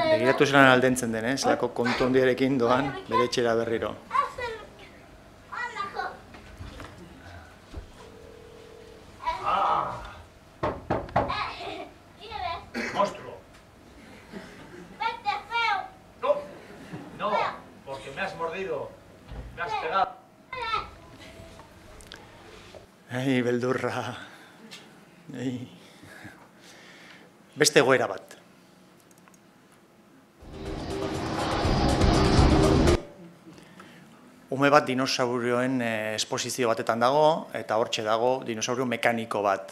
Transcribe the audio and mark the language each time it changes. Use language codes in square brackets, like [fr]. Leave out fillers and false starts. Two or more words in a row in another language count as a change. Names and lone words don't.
[eu] Begiratu zelan aldentzen den, zelako kontu handiarekin doan bere etxera berriro. [es] Monstruo. Vete feo. No, no, porque me has mordido, me has pegado. [eu] Ai, beldurra. Ai. Beste egoera bat. Ume bat dinosaurioen esposizio batetan dago, eta hortxe dago dinosaurio mekaniko bat.